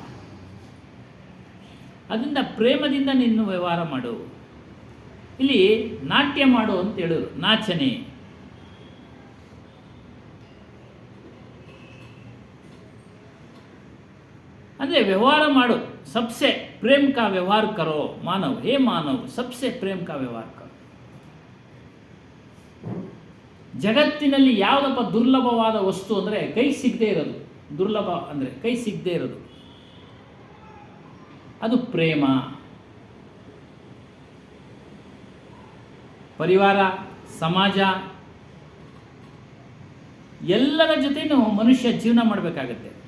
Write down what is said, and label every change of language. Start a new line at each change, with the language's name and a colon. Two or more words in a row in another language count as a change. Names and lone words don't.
Kannada: ಅದರಿಂದ ಪ್ರೇಮದಿಂದ ನೀನು ವ್ಯವಹಾರ ಮಾಡು. ಇಲ್ಲಿ ನಾಟ್ಯ ಮಾಡು ಅಂತ ಹೇಳೋರು, ನಾಚನೆ. ಅಂದರೆ ವ್ಯವಹಾರ ಮಾಡು.
Hindi: सबसे प्रेम का व्यवहार करो मानव. हे मानव, सबसे प्रेम का व्यवहार करो.
Kannada: ಜಗತ್ತಿನಲ್ಲಿ ಯಾವುದಪ್ಪ ದುರ್ಲಭವಾದ ವಸ್ತು ಅಂದರೆ ಕೈ ಸಿಗದೆ ಇರೋದು. ದುರ್ಲಭ ಅಂದರೆ ಕೈ ಸಿಗದೆ ಇರೋದು, ಅದು ಪ್ರೇಮ. ಪರಿವಾರ, ಸಮಾಜ, ಎಲ್ಲರ ಜೊತೆನೂ ಮನುಷ್ಯ ಜೀವನ ಮಾಡಬೇಕಾಗತ್ತೆ.